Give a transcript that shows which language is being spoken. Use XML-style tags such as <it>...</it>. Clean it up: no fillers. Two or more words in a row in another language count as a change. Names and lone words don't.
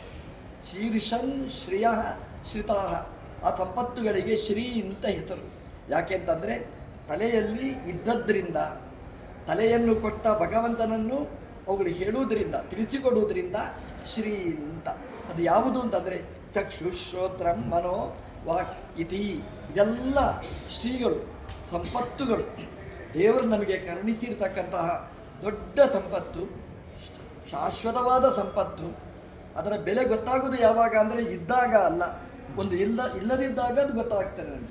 <sa>ಶೀರ್ಷನ್ ಶ್ರಿಯ ಶ್ರಿತಾ.</sa> <kn>ಆ ಸಂಪತ್ತುಗಳಿಗೆ ಶ್ರೀ ಅಂತ ಹೆಸರು. ಯಾಕೆ ಅಂತಂದರೆ ತಲೆಯಲ್ಲಿ ಇದ್ದದ್ರಿಂದ, ತಲೆಯನ್ನು ಕೊಟ್ಟ ಭಗವಂತನನ್ನು ಅವುಗಳು ಹೇಳುವುದರಿಂದ, ತಿಳಿಸಿಕೊಡುವುದರಿಂದ ಶ್ರೀ ಅಂತ. ಅದು ಯಾವುದು ಅಂತಂದರೆ ಚಕ್ಷು,</kn> <sa>ಶ್ರೋತ್ರಂ, ಮನೋ, ವಾಕ್ ಇತಿ.</sa> <kn>ಇದೆಲ್ಲ ಶ್ರೀಗಳು, ಸಂಪತ್ತುಗಳು. ದೇವರು ನಮಗೆ ಕರುಣಿಸಿರ್ತಕ್ಕಂತಹ ದೊಡ್ಡ ಸಂಪತ್ತು, ಶಾಶ್ವತವಾದ ಸಂಪತ್ತು. ಅದರ ಬೆಲೆ ಗೊತ್ತಾಗೋದು ಯಾವಾಗ ಅಂದರೆ ಇದ್ದಾಗ ಅಲ್ಲ, ಒಂದು ಇಲ್ಲದಿದ್ದಾಗ ಅದು ಗೊತ್ತಾಗ್ತದೆ ನಮಗೆ.</kn>